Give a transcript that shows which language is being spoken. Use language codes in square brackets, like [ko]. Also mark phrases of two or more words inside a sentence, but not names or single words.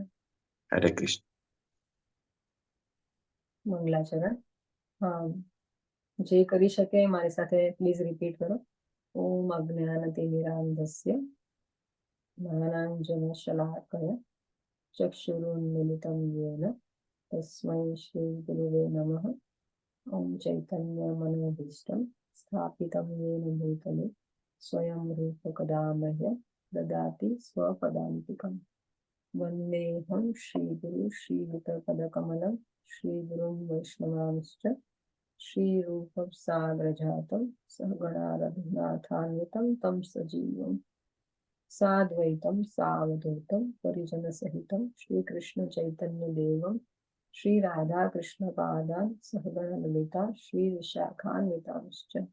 [gu] હરે કૃષ્ણ. મંગલાચરણ જે કરી શકે મારી સાથે [en] please repeat [gu] કરો. [sa] ઓમ અજ્ઞાનતિમિરાન્ધસ્ય જ્ઞાનાંજનશલાકયા ચક્ષુરુન્મિલિतं येन तस्मै श्रीगुरुवे नमः. ओम चैतन्यमनोभीष्टं स्थापितं येन भूतले स्वयं रूपकदा मह्यं ददाति स्वपदान्तिकम्. वन्देऽहं श्रीगुरु श्रीयुतपदकमलं श्रीगुरुं वैष्णवांश्च श्रीरूपं साग्रजातं सहगणा रघुनाथान्वितं तं सजीवं साद्वैतं सावधूतं परिजनसहितं श्रीकृष्णचैतन्यदेवं श्रीराधाकृष्णपादान् सहगणललिता श्रीविशाखान्वितांश्च.